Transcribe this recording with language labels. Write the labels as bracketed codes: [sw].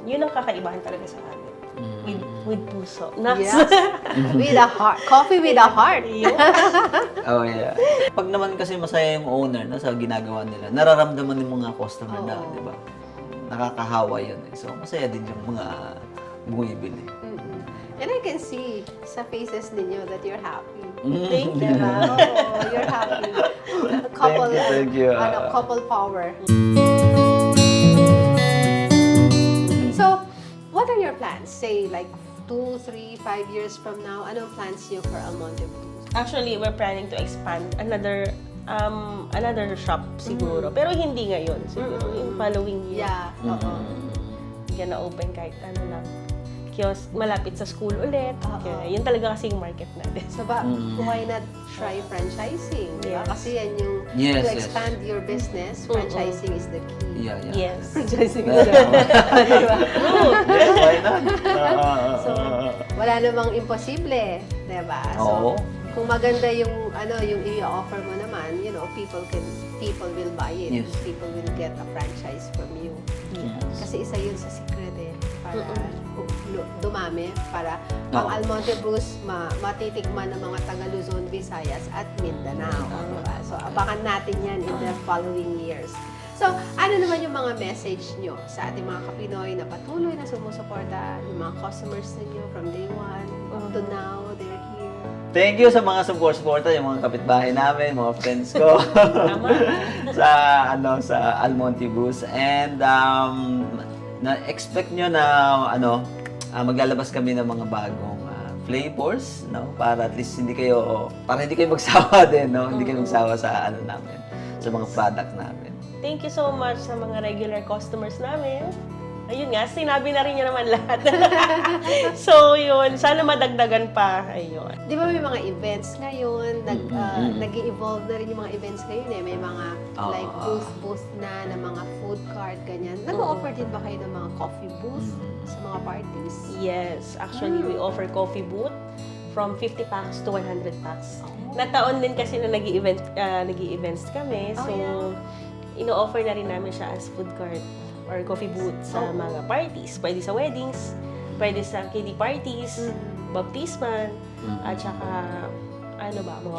[tl] Yun ang kakaibahan talaga sa amin. [en] With puso. Naks. Yes. With a heart. Coffee with a heart. Oh, yeah. [tl] Pag naman kasi masaya yung owner no, sa ginagawa nila, nararamdaman ng mga customer na, di ba? Nakakahawa yun eh. So, masaya din yung mga bumibili. [en] And I can see sa faces ninyo that you're happy. Thank you. [tl] Diba? Oo, [en] you're happy. Couple, Thank you. Couple power. So, what are your plans? Say, like, 2, 3, 5 years from now, [tl] anong plans niyo for [en] Almonte Blues? Actually, we're planning to expand another shop [tl] siguro. Pero hindi ngayon. Siguro yung following year. Yeah, oo. [en] Gonna open [tl] kahit ano lang. Kiosk, malapit sa school ulit. Kaya yun talaga kasi yung market natin. [en] So, why not try franchising? [tl] Diba? [en] Yes. [tl] Kasi yan yung, [en] Yes, to yes. expand your business, franchising is the key. Yeah, yeah. Yes. Franchising is the key. [tl] Diba? [en] Yes, why not? [tl] So, wala namang imposible, 'di ba? So, Oo. kung maganda yung yung i-offer mo naman, [en] people will buy it. Yes. People will get a franchise from you. [tl] Kasi isa yun sa secret para dumami, para ang Almonte Blues matitikman ng mga taga Luzon, Visayas at Mindanao. Diba? So, abangan natin yan [en] in the following years. [tl] So, ano naman yung mga message nyo sa ating mga Kapinoy na patuloy na sumusuporta, yung mga customers ninyo from day one up to now, [en] they're here. [tl] Thank you sa mga support-supporter, yung mga kapitbahay namin, mga friends ko. sa Almonte Blues. And na-expect nyo na maglalabas kami ng mga bagong flavors, no? Para at least hindi kayo magsawa din, no? Hindi kayo magsawa sa namin, sa mga product namin. [en] Thank you so much [tl] sa mga regular customers namin. Ayun nga, sinabi na rin niya naman lahat. So, yun. Sana madagdagan pa. Ayun. Di ba may mga events ngayon? Nag-i-evolve na rin yung mga events ngayon eh. May mga like booth na mga food cart, ganyan. Nag-o-offer din ba kayo ng mga coffee booth sa mga parties? [en] Yes. Actually, we offer coffee booth from 50 packs to 100 packs. [tl] Nataon din kasi na nag-i-events kami. So, ino-offer na rin namin siya as food cart or coffee booth sa mga parties. Pwede sa weddings, pwede sa kiddie parties, baptismal, at saka, mga